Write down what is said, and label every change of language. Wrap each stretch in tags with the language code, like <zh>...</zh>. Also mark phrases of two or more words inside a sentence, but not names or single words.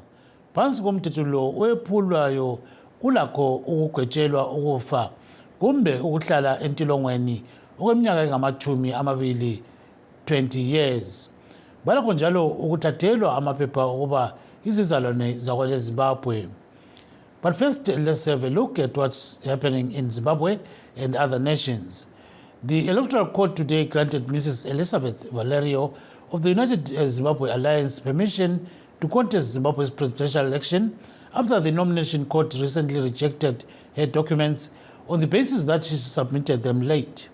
<nd>Phansi komthetho lo owephulwayo ulakho ukugwetshelwa ukufa kumbe ukuhlala entilongweni okweminyaka engama-20 years. Balakho njalo ukuthathelwa amaphepha okuba izizalwane zakwele Zimbabwe.</nd> <en>But first, let's have a look at what's happening in Zimbabwe and other nations. The Electoral Court today granted Mrs. Elizabeth Valerio of the United Zimbabwe Alliance permission to contest Zimbabwe's presidential election after the nomination court recently rejected her documents on the basis that she submitted them late.</en>